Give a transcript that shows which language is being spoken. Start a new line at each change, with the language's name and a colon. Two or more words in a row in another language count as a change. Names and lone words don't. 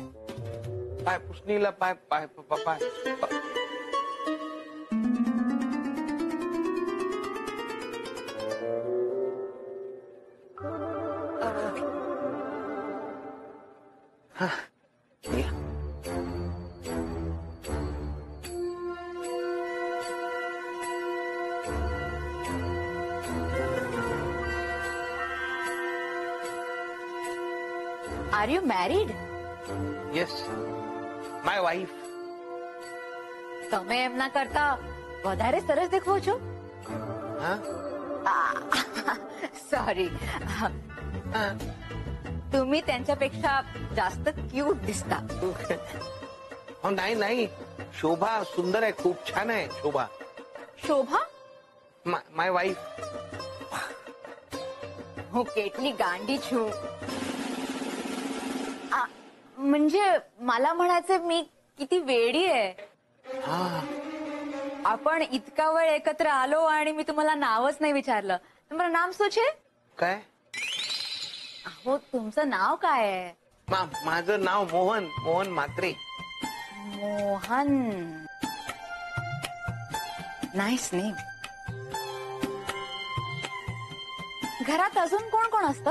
Marathi: पाय पुसणीला पाय पाय पाय पाय हा, या.
English: Are you married? Yes, my wife.
Gujarati: તમે એમના કરતા વધારે સરસ દેખો છો. હા
Marathi: सॉरी, तुम्ही त्यांच्यापेक्षा जास्त क्यूट दिसता. हो नाही नाही, शोभा सुंदर आहे, खूप छान आहे शोभा. शोभा?
English: My wife.
Gujarati: હું કેટલી ગાંડી છું.
Marathi: म्हणजे मला म्हणायचं मी किती वेडी आहे. हा आपण इतका वेळ एकत्र आलो आणि मी तुम्हाला नावच नाही विचारलं. तुम्हाला नाम
Gujarati: શું છે?
Marathi: काय? हो, तुमचं नाव काय आहे? माझं नाव मोहन, मोहन म्हात्रे.
English: मोहन. Nice name.
Marathi: घरात अजून कोण कोण असतं?